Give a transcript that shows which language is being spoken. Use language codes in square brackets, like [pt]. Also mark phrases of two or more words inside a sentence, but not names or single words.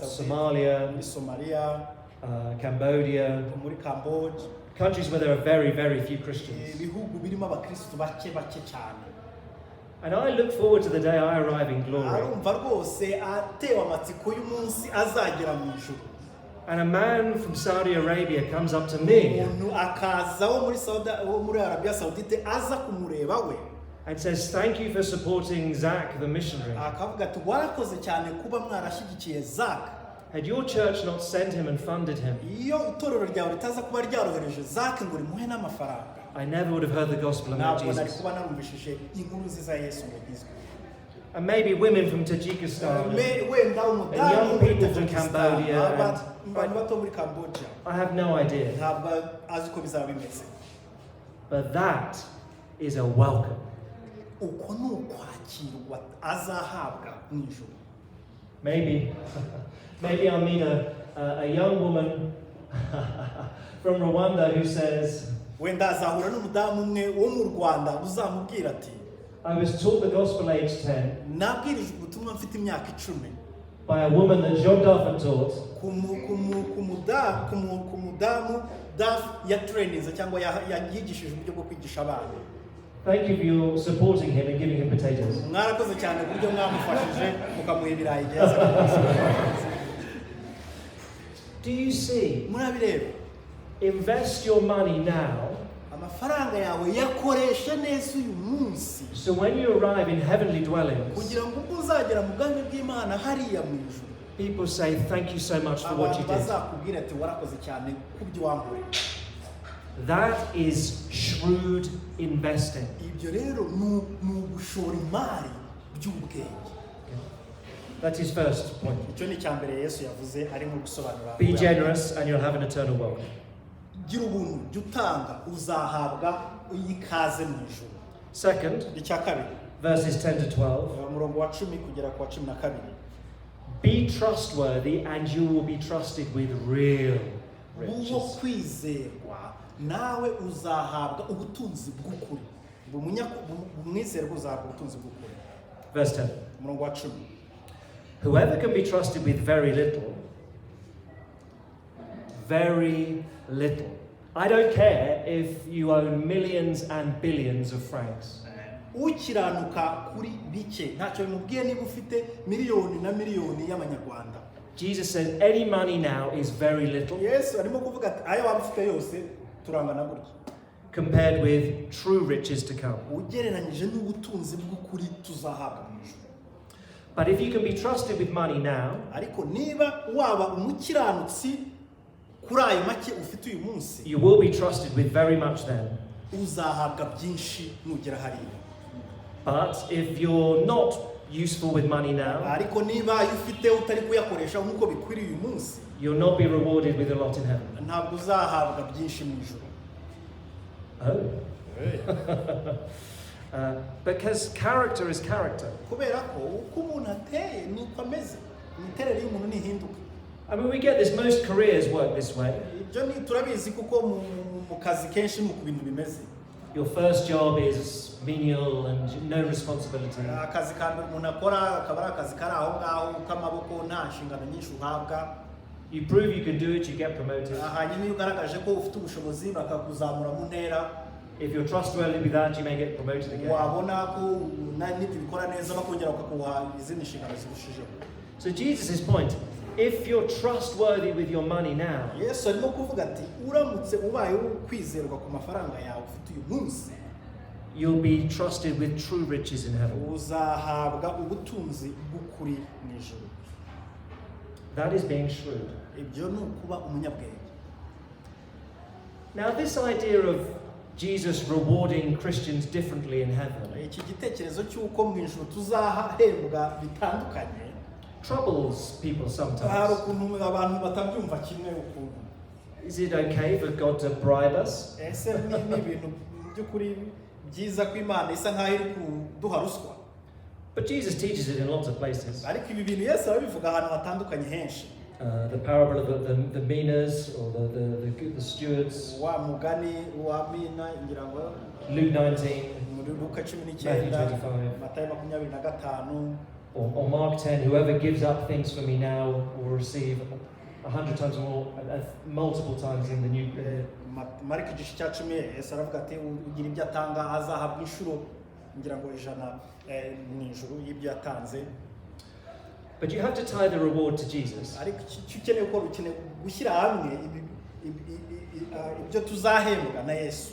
[en] Somalia, [rw] muri Somalia, [en] Cambodia, [rw] muri Cambodia, [en] countries where there are very, very few Christians. [rw] ibihugu birimo abakristo bake cyane. [en] And I look forward to the day I arrive in glory. [rw] Arumva rwose atewe amatsiko y'umunsi azagera mu ijuru. [en] And a man from Saudi Arabia comes up to me [rw] Umuntu akaza wo muri Arabia Saudite aza kumureba we [en] and says, thank you for supporting Zach, the missionary. [rw] akavuga ati warakoze cyane kuba mwarashyigikiye Zach. [en] Had your church not sent him and funded him, [rw] Iyo itorero ryawe ritaza kuba ryarohereje Zach ngo rimuhe n'amafaranga, [en] I never would have heard the gospel about [rw] ntabwo nari [en] Jesus. [rw] kuba narumvishije inkuru nziza ya Yesu ngo izwe. [en] And maybe women from Tajikistan, [rw] Wenda umudamu [en] young [rw] muri [en] people from Tajikistan, Cambodia, [rw] abantu bato muri Cambodia, [en] I have no idea. [rw] ntabwo azi uko bizaba bimeze. [en] But that is a welcome. [rw] Uko ni ukwakirwa azahabwa mu ijuru. [en] Maybe I'll meet a young woman from Rwanda who says, [rw] Wenda azahura n'umudamu umwe wo mu Rwanda uzamubwira ati [en] I was taught the gospel age 10 [rw] nabwirijwe ubutumwa mfite imyaka 10 [en] by a woman that John Duff taught, [rw] ku mudamu Duff yatraininze cyangwa yigishije uburyo bwo kwigisha abana. [en] thank you for your supporting him and giving him potatoes. [rw] Mwarakoze cyane uburyo mwamufashije mukamuha ibirayi byiza. [en] Do you see? [rw] Murabireba, [en] Invest your money now, [rw] amafaranga yawe yakoresha neza uyu munsi [en] so when you arrive in heavenly dwellings, [rw] kugira ngo ubwo uzagera mu bwami bw'Imana hariya mu ijuru [en] people say thank you so much for what [rw] abantu [en] you did. [rw] bazakubwira ati warakoze cyane kubyo wankoreye. [en] That is shrewd investing. [rw] Ibyo rero ni ugushora imari by'ubwenge. [en] That is first point. [rw] Icyo ni cyambere Yesu yavuze arimo gusobanura. [en] Be generous and you'll have an eternal wealth. [rw] Gira ubuntu, jya utanga uzahabwa ikaze mu ijuru. [en] Second, [rw] Icya kabiri, [en] verses 10 to 12. [rw] umurongo wa 10 kugera ku wa 12. [en] Be trustworthy and you will be trusted with real [rw] Uwo [en] riches. [rw] kwizerwa nawe uzahabwa ubutunzi bw'ukuri. Umwizerwa uzahabwa ubutunzi bw'ukuri. [en] Verse 10. [rw] Umurongo wa 10. [en] Whoever can be trusted with very little, very little. I don't care if you own millions and billions of francs. [rw] Ukiranuka kuri bike ntacyo bimubwiye niba ufite miliyoni na miliyoni y'amanyarwanda. [en] Jesus says any money now is very little [rw] Yesu arimo kuvuga ati ayo waba ufite yose turangana gutya [en] compared with true riches to come. [rw] ugereranyije n'ubutunzi bw'ukuri tuzahabwa mu ijuru. [en] But if you can be trusted with money now, [rw] Ariko niba waba umukiranutsi kuri ayo make ufite uyu munsi [en] you will be trusted with very much then. [rw] uzahabwa byinshi nugera hariya. [en] But if you're not useful with money now, [rw] Ariko niba ayo ufite utari kuyakoresha nk'uko bikwiriye uyu munsi [en] you'll not be rewarded with a lot in heaven. [rw] ntabwo uzahabwa byinshi mu ijuru. Oh. Hey. [en] Because character is character. [rw] kubera ko uko umuntu ateye nuko ameze imiterere y'umuntu ntihinduka. [en] I mean, we get this, most careers work this way. [rw] Ibyo ni turabizi kuko mu kazi kenshi nuko ibintu bimeze. [en] Your first job is menial and no responsibility. [rw] Akazi ka mbere umuntu akora akaba ari akazi kari aho ngaho k'amaboko nta nshingano nyinshi uhabwa. [en] You prove you can do it, you get promoted. [rw] Hanyuma iyo ugaragaje ko ufite ubushobozi bakakuzamura mu ntera. [en] If you're trustworthy with that, you may get promoted again. [rw] Wabona ko n'ibyo bikora neza bakongera bakakuha izindi nshingano zirushijeho. [en] So Jesus' point, if you're trustworthy with your money now, [rw] Yesu arimo kuvuga ati uramutse ubaye kwizerwa ku mafaranga yawe ufite uyu munsi, [en] you'll be trusted with true riches in heaven. [rw] uzahabwa ubutunzi bw'ukuri mu ijuru. [en] That is being shrewd. [rw] Ibyo ni ukuba umunyabwenge. [en] Now, this idea of Jesus rewarding Christians differently in heaven [rw] Iki gitekerezo cy'uko mu ijuru tuzahembwa bitandukanye [en] troubles people [rw] hari [en] sometimes. [rw] ukuntu abantu batabyumva kimwe ukuntu. [en] Is it okay for God to bribe us? [rw] Ese ni ibintu by'ukuri byiza ko Imana isa nkaho iri kuduha ruswa? [en] But Jesus teaches it in lots of places. [rw] Ariko ibi bintu Yesu arabivuga ahantu hatandukanye henshi. [en] The parable of the meaners or the stewards, [rw] Wa mugani wa mina ngira ngo [en] Luke 19, [rw] muri Luka 19, [en] Matthew 25. [rw] Matayo 25, [en] or Mark 10, whoever gives up things for me now will receive 100 times more, multiple times in the new. [rw] Mariko igice cya 10 Yesu aravuga ati ugira ibyo atanga azahabwa inshuro ngira ngo 100 mu ijuru y'ibyo yatanze. [en] But you have to tie the reward to Jesus. [rw] Ariko ukeneye ko ukeneye gushyira hamwe ibyo tuzahembwa na Yesu.